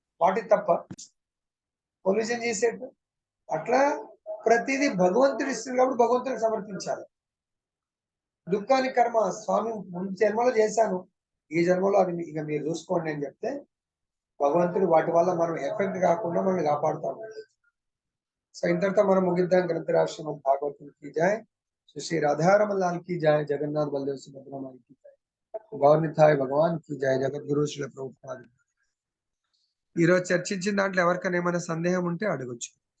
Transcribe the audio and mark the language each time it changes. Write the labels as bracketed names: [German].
[Telugu] వాటి తప్ప కొల్యూషన్ చేసేట్టు. అట్లా ప్రతిదీ భగవంతుడు ఇస్తుంది కాబట్టి భగవంతుడికి సమర్పించాలి. దుఃఖానికి కర్మ స్వామి ముందు జన్మలో చేశాను, ఈ జన్మలో అది ఇక మీరు చూసుకోండి అని చెప్తే భగవంతుడు వాటి వల్ల మనం ఎఫెక్ట్ కాకుండా మనల్ని కాపాడుతాము. సో ఇంతటితో మనం ముగిద్దాం. [Hindi] గ్రంథరాశ్రమ భాగవతం की जय, श्री राधारमण लाल की जय, जगन्नाथ बलदेव सुभद्रा माई की जय, గౌరనితాయ్ భగవాన్ की जय, జగద్గురు శ్రీల ప్రభుపాద. [Telugu] ఈరోజు చర్చించిన దాంట్లో ఎవరికైనా ఏమైనా సందేహం ఉంటే అడగొచ్చు.